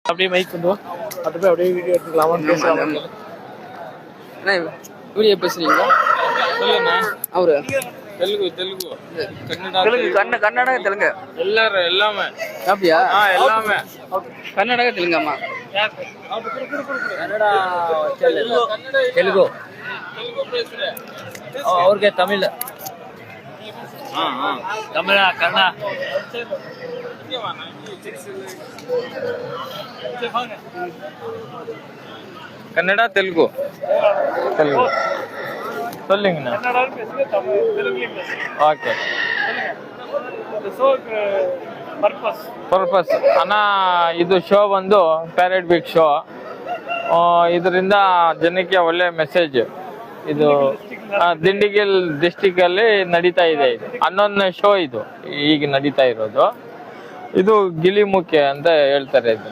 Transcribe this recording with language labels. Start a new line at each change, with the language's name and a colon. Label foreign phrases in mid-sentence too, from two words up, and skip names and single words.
Tamil: அப்படியே மைக் கொண்டு வா. அது போய் அப்படியே வீடியோ எடுத்துக்கலாமான்னு பேசலாம். வீடியோ பேசுறீங்களா? சொல்லுண்ணா. அவரு தெலுங்கு கன்னடா தெலுங்கு எல்லாமே அப்படியா? எல்லாமே கன்னடா தெலுங்காமா?
Kannada: ಕನ್ನಡ ತೆಲುಗು ಅವ್ರಿಗೆ ತಮಿಳ್ ತಮಿಳ ಕನ್ನಡ
Tamil: கன்னடா தெலுங்கு சொல்லுங்கண்ணா.
Kannada: ஓகே ಪರ್ಪಸ್ ಅಣ್ಣ, ಇದು ಶೋ ಬಂದು
English: parrot big show.
Kannada: ಇದರಿಂದ ಜನಕ್ಕೆ ಒಳ್ಳೆ ಮೆಸೇಜ್. ಇದು ದಿಂಡಿಗಲ್ ಡಿಸ್ಟಿಕ್ ಅಲ್ಲಿ ನಡೀತಾ ಇದೆ. ಇದು 11ನೇ ಶೋ ಇದು ಈಗ ನಡೀತಾ ಇರೋದು. ಇದು ಗಿಳಿಮುಖೆ ಅಂತ ಹೇಳ್ತಾರೆ ಇದನ್ನ.